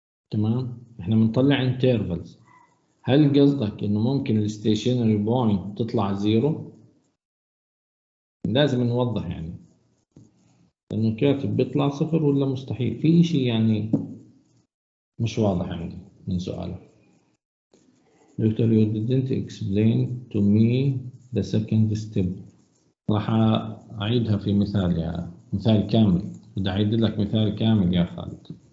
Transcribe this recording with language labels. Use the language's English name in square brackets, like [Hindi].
[Arabic] تمام احنا بنطلع انترفلز. هل قصدك انه ممكن الستيشنري بوينت تطلع زيرو؟ لازم نوضح يعني لانه كاتب بيطلع 0 ولا مستحيل في اشي يعني مش واضح عندي من سؤاله. [English] Doctor you didn't explain to me the second step. [Arabic] راح أعيدها في مثال كامل. بدي أعيد لك مثال كامل يا خالد.